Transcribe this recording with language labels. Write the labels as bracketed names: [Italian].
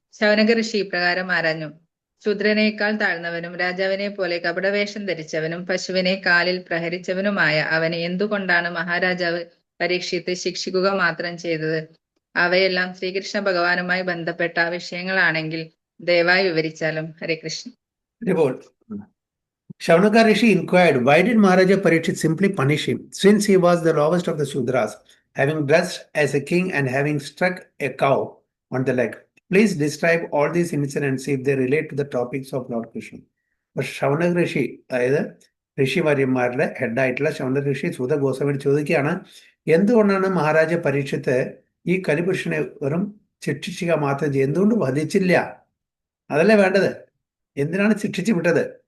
[Malayalam] ശൗനക ഋഷി ഇപ്രകാരം ആരാഞ്ഞു: ശൂദ്രനേക്കാൾ താഴ്ന്നവനും രാജാവിനെ പോലെ കപടവേഷം ധരിച്ചവനും പശുവിനെ കാലിൽ പ്രഹരിച്ചവനുമായ അവനെ എന്തുകൊണ്ടാണ് മഹാരാജാവ് പരീക്ഷിത്ത് ശിക്ഷിക്കുക മാത്രം ചെയ്തത്? അവയെല്ലാം ശ്രീകൃഷ്ണ ഭഗവാനുമായി ബന്ധപ്പെട്ട വിഷയങ്ങളാണെങ്കിൽ ദയവായി വിവരിച്ചാലും. ഹരേ Krishna. [English] Report. Shaunaka Rishi inquired, why did Maharaja Parikshit simply punish him, since he was the lowest of the Sudras, having dressed as a king and having struck a cow on the leg? Please describe all these incidents if they relate to the topics of Lord Krishna. [Malayalam] But Shaunaka Rishi, അതായത് ഋഷിമാര്യന്മാരുടെ ഹെഡായിട്ടുള്ള ശൗനക ഋഷി സൂത ഗോസ്വാമിയോട് ചോദിക്കുകയാണ്, എന്തുകൊണ്ടാണ് മഹാരാജ പരീക്ഷത്ത് ഈ കലിപുരുഷനെ വെറും ശിക്ഷിക്കുക മാത്രം ചെയ്ത് എന്തുകൊണ്ട് വധിച്ചില്ല? അതല്ലേ വേണ്ടത്. എന്തിനാണ് ശിക്ഷിച്ചു വിട്ടത്?